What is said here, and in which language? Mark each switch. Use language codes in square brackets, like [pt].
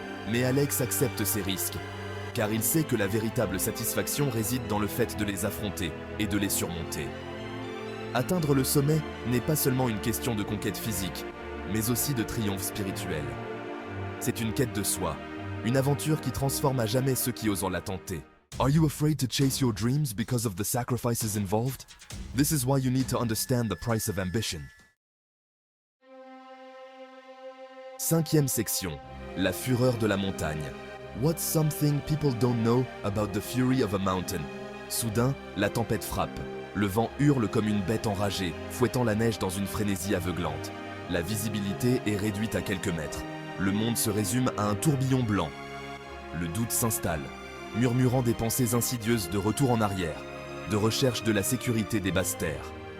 [fr] Mais Alex accepte ces risques, car il sait que la véritable satisfaction réside dans le fait de les affronter et de les surmonter. Atteindre le sommet n'est pas seulement une question de conquête physique, mais aussi de triomphe spirituel. C'est une quête de soi, une aventure qui transforme à jamais ceux qui osent la tenter. [en] Are you afraid to chase your dreams because of the sacrifices involved? This is why you need to understand the price of ambition. [fr] Cinquième section, la fureur de la montagne. [en] What's something people don't know about the fury of a mountain? [fr] Soudain, la tempête frappe. Le vent hurle comme une bête enragée, fouettant la neige dans une frénésie aveuglante. La visibilité est réduite à quelques mètres. Le monde se résume à un tourbillon blanc. Le doute s'installe, murmurant des pensées insidieuses de retour en arrière, de recherche de la sécurité des basses terres.